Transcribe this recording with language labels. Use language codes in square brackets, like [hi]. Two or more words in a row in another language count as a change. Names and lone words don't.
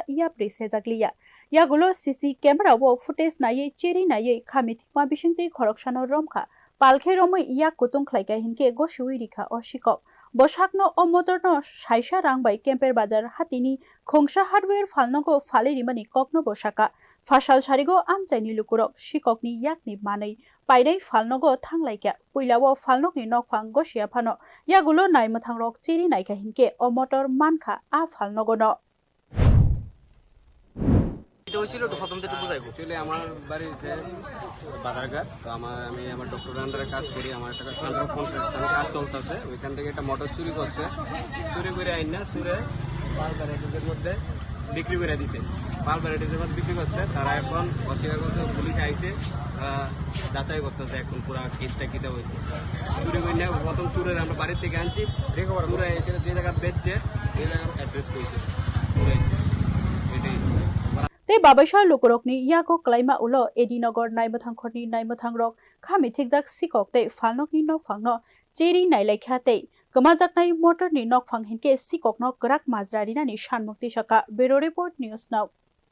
[trp] iya presejagliya yagulo [en] CC camera [trp] wo footage naiye cheri naiye khamithikma bisingtei khoroksano romkha palkhe romoi iya kutung khlaika hinke go siwi rikha o sikok bosakno o motorno saisa rang bai Kemper Bazar hatini khongsa hardware falnogo falerimani kokno bosaka fasal sarigo amchaini lukurok sikokni yakni manei painai falnogo thanglaika puilao falnokni nokphang gosia phano yagulo naimathangrok chiri naika hinke o motor mankha a falnogo no [bn] এটা হইছিল তো প্রথম থেকে বুঝাইবো চলে আমার বাড়ি যে বাজারঘাট তো আমি আমার [en] doctor under [bn] কাজ করি আমার একটা [en] under construction [bn] কাজ চলতেছে ওইখান থেকে একটা মোটর চুরি করছে চুরি করে আইনা চুরে পাল ভ্যারাইটিসের মধ্যে বিক্রি করে দিছে পাল ভ্যারাইটিসের মধ্যে বিক্রি করছে তারা এখন অস্বীকার করতে পুলিশ আইছে তারা যাচাই করতেছে এখন পুরো কেসটা কিটা হয়েছে চুরি করে নিয়ে প্রথম চুরের আমরা বাড়ি থেকে আনছি চুরে এসে যে জায়গা বেচছে সেই জায়গার অ্যাড্রেস করেছে চুরে এটাই [trp] Te babasha lukurokni yako klaima ulo edinogor naimathangkhorni naimathangrok khamithikjak sikok te falnokni nok phangno cheri nailaikha te kamajaknai motor ni nok phang hinke sikok no krak majrari nani sanmukti saka [en] Bureau Report News Now